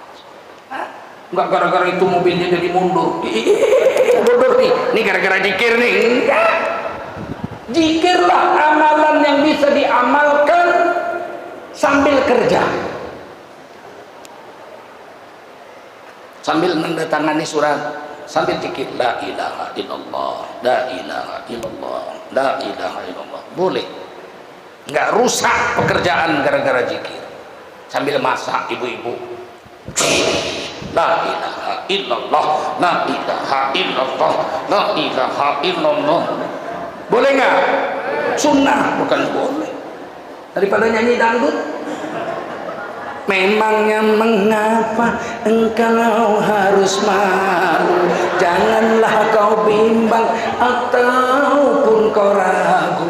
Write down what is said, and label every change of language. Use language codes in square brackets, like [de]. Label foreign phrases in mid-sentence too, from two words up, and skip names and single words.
[id] Enggak gara-gara itu mobilnya jadi mundur nih, ini gara-gara zikir nih. Enggak, zikirlah amalan yang bisa diamalkan sambil kerja, sambil menandatangani surat, sambil zikir [ar] لا إله إلا الله، لا إله إلا الله، لا إله إلا الله. [id] Boleh, nggak rusak pekerjaan gara-gara zikir. Sambil masak ibu-ibu, [ar] لا إله إلا الله، لا إله إلا الله، لا إله إلا الله. [id] Boleh nggak? Sunnah, bukan boleh. Daripada nyanyi dangdut. Memangnya mengapa engkau harus malu? Janganlah kau bimbang ataupun kau ragu.